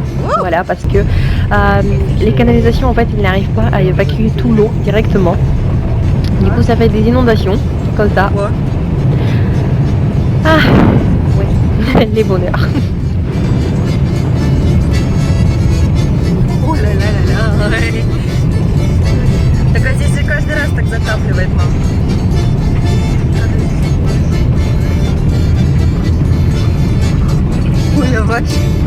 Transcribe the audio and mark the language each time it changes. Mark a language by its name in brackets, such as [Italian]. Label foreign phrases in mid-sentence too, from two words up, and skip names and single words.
[French] Voilà, parce que les canalisations en fait ils n'arrivent pas à évacuer tout l'eau directement. Du coup ça fait des inondations comme ça. Ah ouais, les bonheurs. Oh là là là là. [Russian] Так а здесь каждый раз так затапливает, мам. Ой, вообще.